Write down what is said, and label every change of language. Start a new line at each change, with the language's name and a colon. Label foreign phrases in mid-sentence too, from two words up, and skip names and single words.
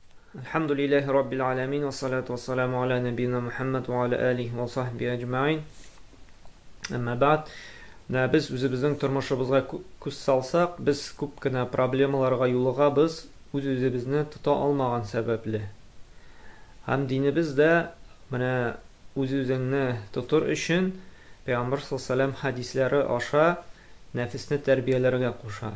Arabic: الحمد لله رب العالمين و الصلاة و السلام على نبينا محمد و على آله و صحبه أجمعين. أما بعد.
Tatar: Biz үзебезнең тормышыбызга күз салсак, без күп кенә проблемаларга юлыгабыз, үзебезне тота алмаган сәбәпле. Һәм динебез дә менә үзеңне тотыр өчен Пәйгамбер саллаллаһу хәдисләре аша нәфесне тәрбияләргә куша.